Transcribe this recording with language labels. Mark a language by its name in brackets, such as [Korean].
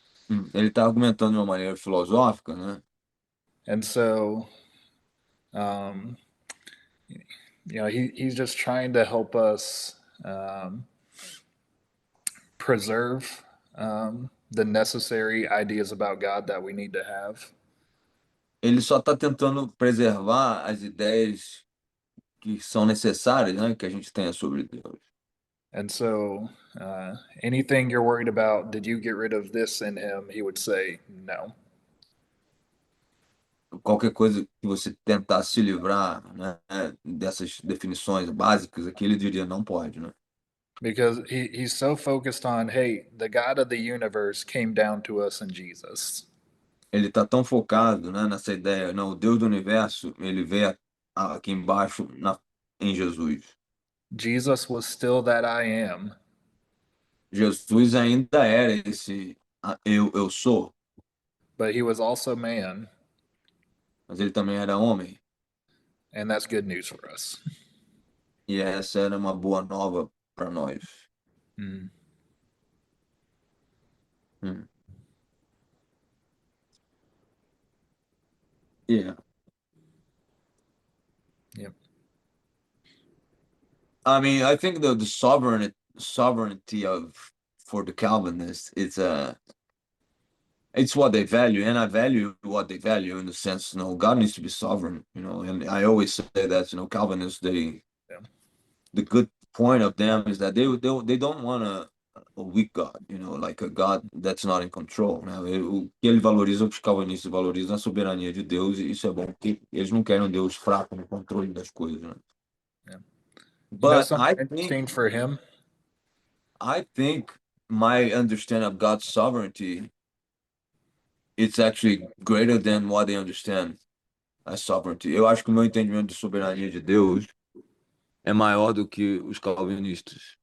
[Portuguese] Ele está argumentando de uma maneira filosófica, né? [English] and so, um, you know, he's just trying to help us preserve the necessary ideas about God that we need to have. [Portuguese] Ele só está tentando preservar as ideias que são necessárias, né? Que a gente tenha sobre Deus. [English] And so, anything you're worried about, did you get rid of this in him? He would say, no. [Portuguese] Qualquer coisa que você tentar se livrar, né, dessas definições básicas aqui, ele diria não pode, né? [English] Because he's so focused on, hey, the God of the universe came down to us in Jesus. [Portuguese] Ele está tão focado, né, nessa ideia, não, o Deus do universo, ele veio aqui embaixo em Jesus. [English] Jesus was still that I am, [Portuguese] Jesus ainda era esse eu sou, [English] but he was also man, [Portuguese] mas ele também era homem. [English] and that's good news for us. [Portuguese] E essa era uma boa nova para nós. Mm. Hum. [English] Yeah. Yep. I mean, I think the sovereignty of for the Calvinists, it's what they value, and I value what they value in the sense, God needs to be sovereign, and I always say that, Calvinists, Yeah. the good point of them is that they don't want a weak God, like a God that's not in control, né? [Portuguese] O que ele valoriza, o que os calvinistas valorizam, é a soberania de Deus, e isso é bom, porque eles não querem um Deus fraco no controle das coisas, né? [English] Yeah. But Something interesting for him? I think my understanding of God's sovereignty, it's actually greater than what they understand as sovereignty. [Portuguese] Eu acho que o meu entendimento de soberania de Deus é maior do que os calvinistas.